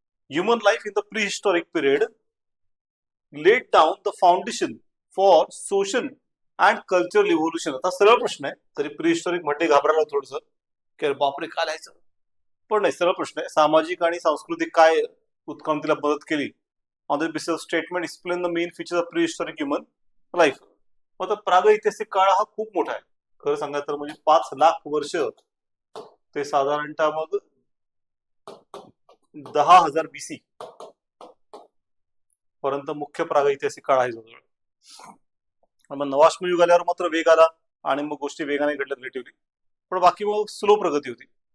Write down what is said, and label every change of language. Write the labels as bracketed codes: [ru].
[en] Human life in the prehistoric period laid down the foundation for social and cultural evolution. [mr] आता सरळ प्रश्न आहे, तरी pre historic म्हणजे घाबरायला थोडस की बापरे काय लिहायचं, पण नाही, सरळ प्रश्न आहे. सामाजिक आणि सांस्कृतिक काय उत्क्रांतीला मदत केली. [en] On the basis statement explain the main features of prehistoric human life. [mr] मग प्रागैतिहासिक काळ हा खूप मोठा आहे. खरं सांगायचं तर म्हणजे 5 लाख वर्ष ते साधारणतः मग 10,000 BC पर्यंत मुख्य प्रागैतिहासिक काळ आहे जवळजवळ. मग नवाश्म युग आल्यावर मात्र वेग आला आणि मग गोष्टी वेगाने घडल्या रिलेटिव्हली, पण बाकी मग स्लो प्रगती होती.